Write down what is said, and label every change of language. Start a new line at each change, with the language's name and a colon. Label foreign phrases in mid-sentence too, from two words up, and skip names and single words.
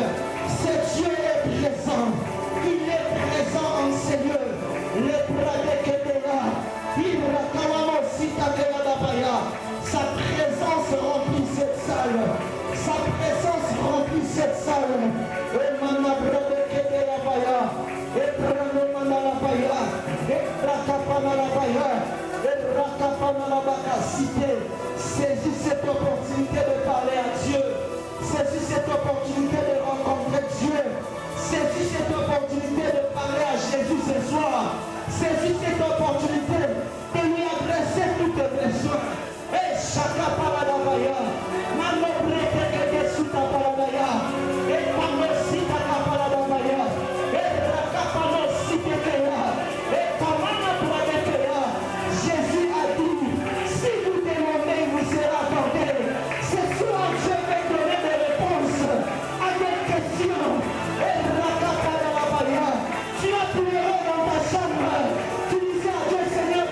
French: C'est Dieu est présent. Il est présent en ces lieux. Le Pradé Kedera. Sa présence remplit cette salle. Sa présence remplit cette salle. Et Manabra Kedera Baya. Et Prano Manalabaya. Et Rakapanalabaya. Et Rakapanalabaka. Saisis cette opportunité de parler à Dieu. Saisis cette opportunité de rencontrer Dieu. Saisis cette opportunité de parler à Jésus ce soir. Saisis cette opportunité de lui adresser tous tes besoins. Et chaka paradabaya. Mano brete que suta paradaya. Et panosita paradabaya. Et rakapano sitekeya. Et kamana pradekeya. Jésus a dit, si vous demandez, vous serez accordé. Ce soir, je vais donner des réponses à des questions. Et rakaparadabaya. Tu as pleuré dans ta chambre. Tu disais à Dieu,